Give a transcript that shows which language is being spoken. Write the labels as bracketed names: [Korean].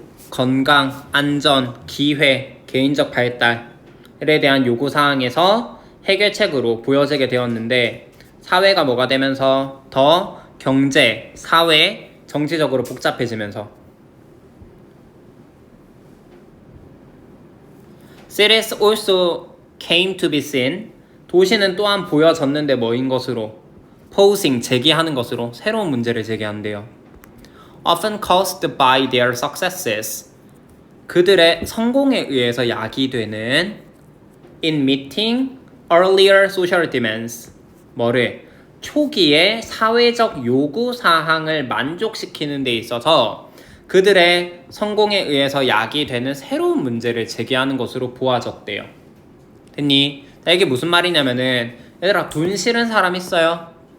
[Korean] 건강, 안전, 기회, 개인적 발달에 대한 요구사항에서 해결책으로 보여지게 되었는데 사회가 뭐가 되면서 더 경제, 사회, 정치적으로 복잡해지면서 [English] Cities also came to be seen. [Korean] 도시는 또한 보여졌는데 뭐인 것으로? posing, 제기하는 것으로 새로운 문제를 제기한대요. [English] often caused by their successes. [Korean] 그들의 성공에 의해서 야기되는 [English] in meeting earlier social demands. [Korean] 뭐를? 초기의 사회적 요구사항을 만족시키는 데 있어서 그들의 성공에 의해서 야기되는 새로운 문제를 제기하는 것으로 보아졌대요. 됐니? 이게 무슨 말이냐면은 얘들아 돈 싫은 사람 있어요?